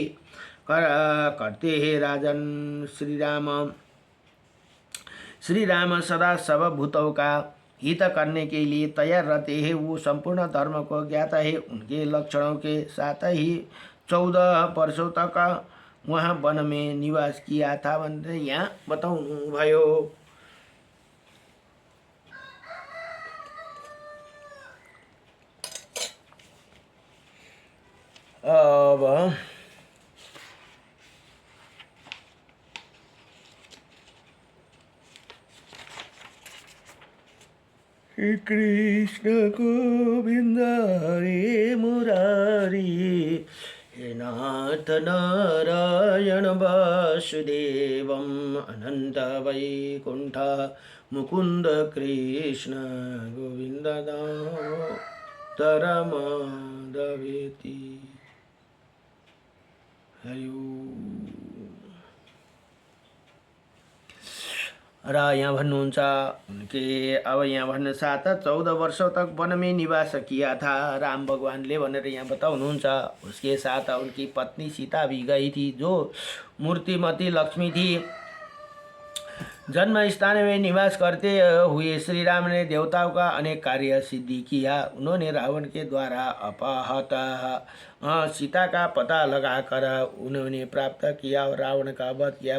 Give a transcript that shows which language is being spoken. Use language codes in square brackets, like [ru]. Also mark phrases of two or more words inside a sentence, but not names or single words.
[hi] करते हैं राजन श्री राम सदा सब भूतों का हित करने के लिए तैयार रहते हैं, वो संपूर्ण धर्म को ज्ञाता है। उनके लक्षणों के साथ ही 14 वर्षों तक वहाँ वन में निवास किया था [ne] भनेर यहाँ बताउनु भयो। [hi] अब श्री कृष्ण गोविंद [sa] हरे मुरारी, हे नाथ नारायण वासुदेवम् अनंत वैकुंठ मुकुंद कृष्ण गोविंद दामोदर माधवेति। [hi] हरि ओम। [ne] र यहाँ भन्नुहुन्छ [hi] उनके अब [ne] यहाँ भन्नु [hi] साथ 14 वर्षों तक वन में निवास किया था राम [ne] भगवानले भनेर यहाँ बताउनुहुन्छ। [hi] उसके साथ उनकी पत्नी सीता भी गई थी, जो मूर्तिमती लक्ष्मी थी। जन्म स्थान में निवास करते हुए श्री राम ने देवताओं का अनेक कार्य सिद्धि किया। उन्होंने रावण के द्वारा अपहत सीता का पता लगाकर उन्होंने प्राप्त किया और रावण का वध किया।